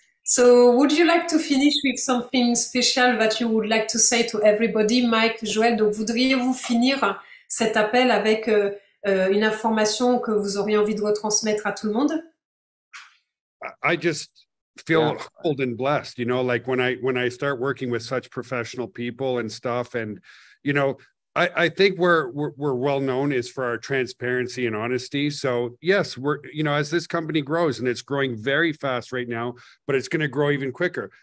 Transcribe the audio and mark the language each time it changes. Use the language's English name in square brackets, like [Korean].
[English] So would you like to finish with something special that you would like to say to everybody, Mike, Joël? [French] Donc voudriez-vous finir cet appel avec une information que vous auriez envie de retransmettre à tout le monde? [English] I just feel humbled and blessed, like when I start working with such professional people and stuff, and I think we're well known is for our transparency and honesty. So yes, as this company grows, and it's growing very fast right now, but it's going to grow even quicker.